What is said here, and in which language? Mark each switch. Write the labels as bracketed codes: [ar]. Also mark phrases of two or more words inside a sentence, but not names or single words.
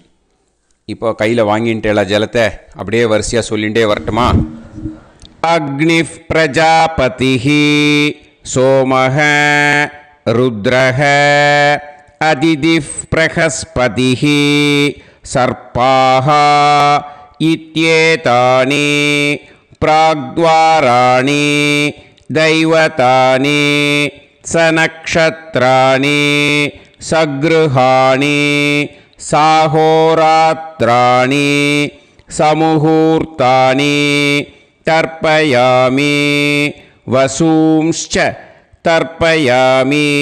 [ta] இப்போ கையில் வாங்கிட்டேல ஜலத்தை அப்படியே வரிசையாக சொல்லிகிட்டே வரட்டுமா? [sa] अग्निः प्रजापतिः सोमः रुद्रः अदितिः बृहस्पतिः सर्पाः இத்யேதானி प्राग्द्वाराणि दैवतानि सनक्षत्राणि सगृहाणि साहोरात्राणि समुहूर्तानि तर्पयामि वसूंश्च तर्पयामि